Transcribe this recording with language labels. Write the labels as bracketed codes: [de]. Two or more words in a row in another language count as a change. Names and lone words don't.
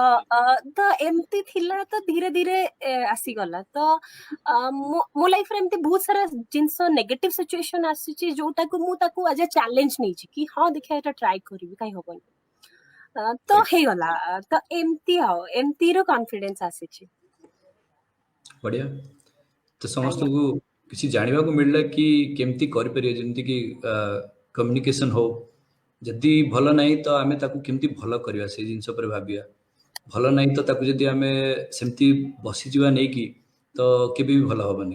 [or] ତ ଏମିତି ଥିଲା ତ ଧୀରେ ଧୀରେ ଆସିଗଲା ତ ମୋ ଲାଇଫରେ ଏମିତି ବହୁତ ସାରା ଜିନିଷ ନେଗେଟିଭ ସିଚୁଏସନ ଆସିଛି ଯୋଉଟାକୁ ମୁଁ ତାକୁ ଆଜ ଏ ଚ୍ୟାଲେଞ୍ଜ ନେଇଛି କି ହଁ ଦେଖିବା ଏଇଟା ଟ୍ରାଏ କରିବି କାହିଁ ହବନି ତ [hi] ठीक [or] ହେଇଗଲା ତ ଏମିତିର କନଫିଡେନ୍ସ ଆସିଛି [hi] बढ़िया तो समस्त [or] ଆଜ୍ଞା को କିଛି ଜାଣିବାକୁ ମିଳିଲା କି କେମିତି କରିପାରିବା, ଯେମିତି କି କମ୍ୟୁନିକେସନ ହଉ, ଯଦି ଭଲ ନାହିଁ ତ ଆମେ ତାକୁ କେମିତି ଭଲ କରିବା ସେଇ ଜିନିଷ ଉପରେ ଭାବିବା। ଭଲ ନାହିଁ ତ ତାକୁ ଯଦି ଆମେ ସେମିତି ବସିଯିବା ନେଇକି ତ କେବେ ବି ଭଲ ହବନି।